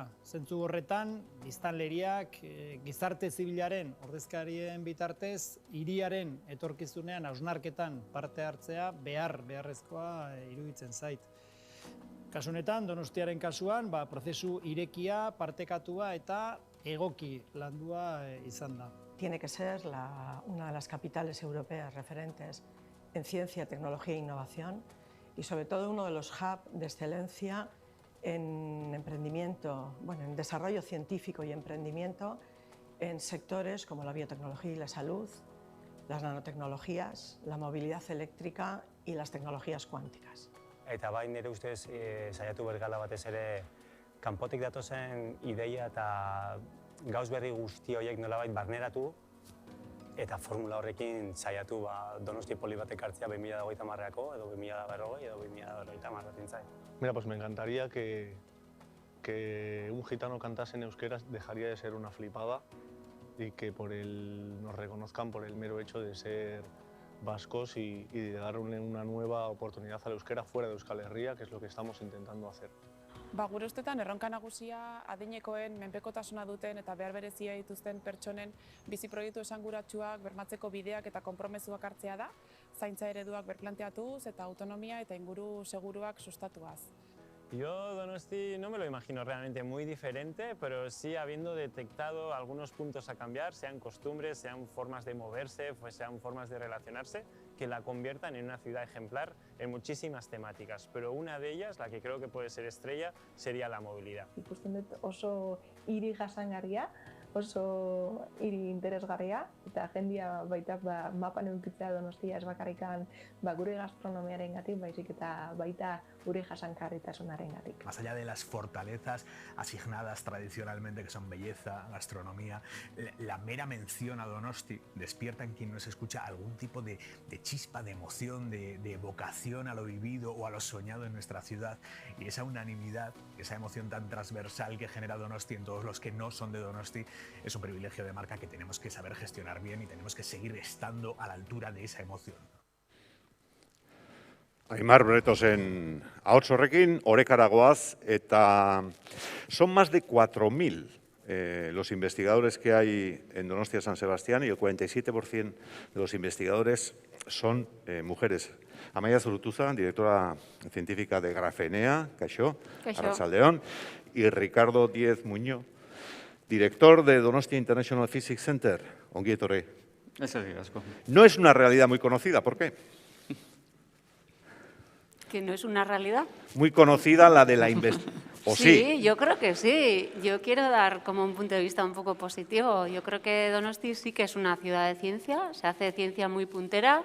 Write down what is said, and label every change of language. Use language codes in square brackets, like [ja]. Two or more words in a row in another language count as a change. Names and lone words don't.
[eu] Zentzu horretan, biztanleriak gizarte zibilaren ordezkarien bitartez, hiriaren etorkizunean hausnarketan parte hartzea beharrezkoa iruditzen zait. Kasu honetan, Donostiaren kasuan, prozesu irekia, partekatua eta egoki landua izan da. [es] Tiene que ser una de las capitales europeas referentes en ciencia, tecnología e innovación y sobre todo uno de los hubs de excelencia en emprendimiento, en desarrollo científico y emprendimiento en sectores como la biotecnología y la salud, las nanotecnologías, la movilidad eléctrica y las tecnologías cuánticas. [eu] Eta bai nire ustez saiatu bergala batez ere kanpotik datozen ideia eta gauz berri guzti horiek nolabait barneratu eta formula horrekin saiatu Donosti poli bat ekartzea 2030erako edo 2040 edo 2050 batintzai. [es] Mira, pues me encantaría que un gitano cantase en euskera dejaría de ser una flipada y que nos reconozcan por el mero hecho de ser vascos y de darle una nueva oportunidad al euskera fuera de Euskal Herria, que es lo que estamos intentando hacer. [eu] Gure ustetan erronka nagusia adinekoen menpekotasuna duten eta behar berezia dituzten pertsonen bizi proiektu esanguratsuak bermatzeko bideak eta konpromezuak hartzea da, zaintza ereduak berplanteatuz eta autonomia eta inguru seguruak sustatuaz. [es] Yo Donosti no me lo imagino realmente muy diferente, pero sí habiendo detectado algunos puntos a cambiar, sean costumbres, sean formas de moverse, sean formas de relacionarse, que la conviertan en una ciudad ejemplar en muchísimas temáticas. Pero una de ellas, la que creo que puede ser estrella, sería la movilidad. [eu] Ikusten dut oso hiri jasangarria, oso hiri interesgarria, eta jendia baita mapan edukitzea Donostia ez bakarrikan gure gastronomiarengatik, baizik eta baita gure jasangarritasunarengatik. [es] Más allá de las fortalezas asignadas tradicionalmente, que son belleza, gastronomía, la mera mención a Donosti despierta en quien nos escucha algún tipo de chispa, de emoción, de vocación a lo vivido o a lo soñado en nuestra ciudad. Y esa unanimidad, esa emoción tan transversal que genera Donosti en todos los que no son de Donosti, es un privilegio de marca que tenemos que saber gestionar bien y tenemos que seguir estando a la altura de esa emoción. [eu] Aimar Bretosen ahots horrekin, orekara goaz, eta [es] son más de 4.000 los investigadores que hay en Donostia San Sebastián y el 47% de los investigadores son mujeres. Amaia Zurutuza, directora científica de Grafenea, [eu] Kaixo, Arratsaldeon, [es] y Ricardo Díez Muñoz, director de Donostia International Physics Center. [eu] Ongi etorri. [es] No es una realidad muy conocida, ¿por qué? Que no es una realidad. Muy conocida la de la investigación. Sí, yo creo que sí. Yo quiero dar como un punto de vista un poco positivo. Yo creo que Donosti sí que es una ciudad de ciencia, se hace ciencia muy puntera.